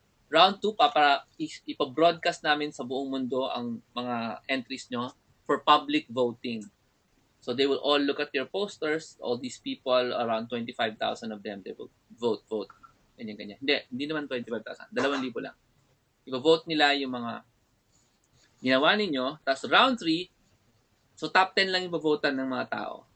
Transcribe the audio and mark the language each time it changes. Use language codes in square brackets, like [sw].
[tl] Round 2, para ipa-broadcast namin sa buong mundo ang mga entries nyo [en] for public voting. So they will all look at your posters, all these people, around 25,000 of them, they will vote. [tl] Ganyan. Hindi naman 25,000, 2,000 lang. I-vote nila yung mga ginawa ninyo, tapos round 3, so top 10 lang yung votan ng mga tao.